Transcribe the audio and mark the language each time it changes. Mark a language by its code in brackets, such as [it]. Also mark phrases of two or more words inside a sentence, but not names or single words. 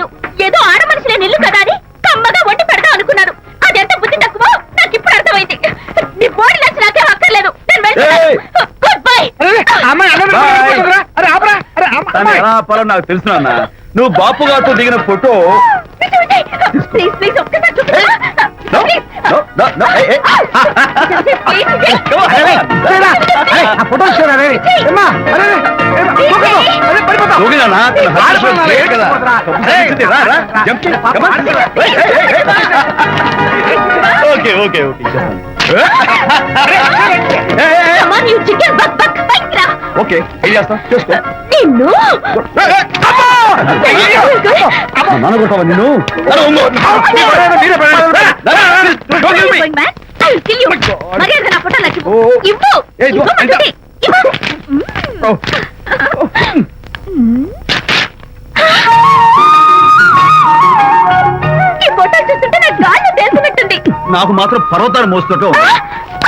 [te] ఏదో ఆడ మనిషిలే నిల్లు కదా అని కమ్మగా వండి పెడతా అనుకున్నాను. అదెంత బుద్ధి తక్కువ నాకు ఇప్పుడు అర్థమైంది. నీ బోడి లంచ్ నాకే అక్కర్లేదు. ఏయ్. [en] good bye. [te] అరే, అమ్మాయి అన్నం [en] Bye. [te] పెట్టుకోరా? అరే, ఆపరా. అరే, దాన్ని అమ్మాయి. ఎలా ఆపాలో నాకు తెలుసు నాన్న. నువ్వు బాపు గారితో దిగిన ఫోటో. [en] please please [te] ఒక్కసారి చూపించరా? [en] No, no, no, no, hey, hey. Come on, [te] అరే, చూడరా. అరే, ఆ ఫోటో చూడరా, రే. ఏమ్మా, అరే, రే, ఏమ్మా, దూకదు. అరే, పడిపోతావు. దూకినానా? తన హస్బెండ్ ఆడపిల్ల [en] great [te] రేట్ కదా. పోతురా. కబుర్లు రా, రా. [en] Jump చేయి. Come on. Hey, hey, hey, hey. Okay, okay, okay. Hey, hey, hey. Come on, you chicken buck buck. [te] బయటికి రా. Okay, ఏం చేస్తావు? చేసుకో. నిన్ను [en] Hey, hey. [te] అమ్మా, నాన్న కొడతావా నిన్ను? నాన్న, ఉంగో. మీరే పడండి. నాన్న, [en] don't kill me. going mad? I'll kill you. [te] మర్యాదగా నా ఫోటో నాకు ఓ. ఇవ్వు. ఏయ్, ఇదిగో, ఇవ్వమంటుంది. ఇవ్వు. [en] Oh. [te] ఈ ఫోటో చూస్తుంటే నాకు గాల్లో తెలిసినట్టుంది. నాకు మాత్రం పర్వతాలు మోస్తుంటావు. నిన్ను